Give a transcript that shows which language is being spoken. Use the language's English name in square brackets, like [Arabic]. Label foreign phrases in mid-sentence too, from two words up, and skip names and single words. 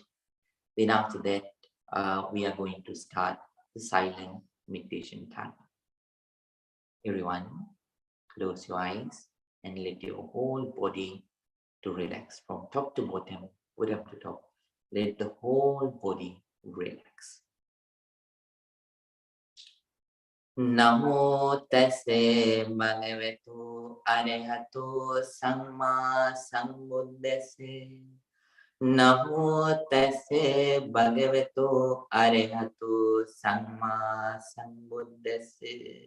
[English] Then after that, we are going to start the silent meditation time. Everyone, close your eyes and let your whole body to relax from top to bottom, bottom to top. Let the whole body relax. [Pali] Namo tase bhagavato arahato samma sambuddhase. Namo tase bhagavato arahato samma sambuddhase.